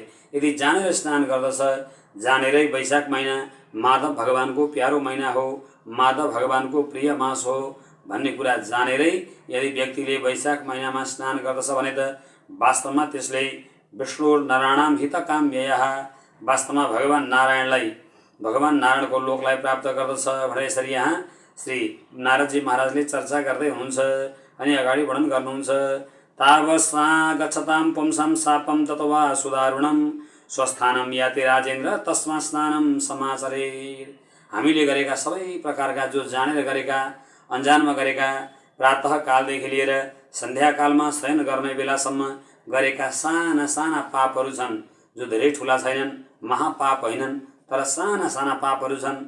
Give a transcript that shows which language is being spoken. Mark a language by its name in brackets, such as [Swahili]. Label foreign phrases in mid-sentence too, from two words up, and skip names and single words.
[Nepali] यदि जानेर स्नान गर्दछ, जानेरै वैशाख महिना माधव भगवानको प्यारो महिना हो, माधव भगवानको प्रिय मास हो भन्ने कुरा जानेरै यदि व्यक्तिले वैशाख महिनामा स्नान गर्दछ भने त वास्तवमा त्यसले [Sanskrit] विष्णु नारायणाम हितकाम्ययः, [Nepali] वास्तवमा भगवान नारायणको लोकलाई प्राप्त गर्दछ भनेर यसरी यहाँ श्री नारदजी महाराजले चर्चा गर्दै हुनुहुन्छ। अनि अगाडि वर्णन गर्नुहुन्छ। [Sanskrit] तावस्सा गच्छतां पुंसां शापं तत्वा सुदारुणं स्वस्थानम याति राजेन्द्र तस्मा स्नानम समाचरेत्। [Nepali] हामीले गरेका सबै प्रकारका जो जानेर गरेका, अन्जानमा गरेका, प्रातः कालदेखि लिएर सन्ध्याकालमा शयन गर्ने बेलासम्म गरेका साना साना पापहरू छन्, जो धेरै ठुला छैनन्, महापाप होइनन्, तर साना साना पापहरू छन्।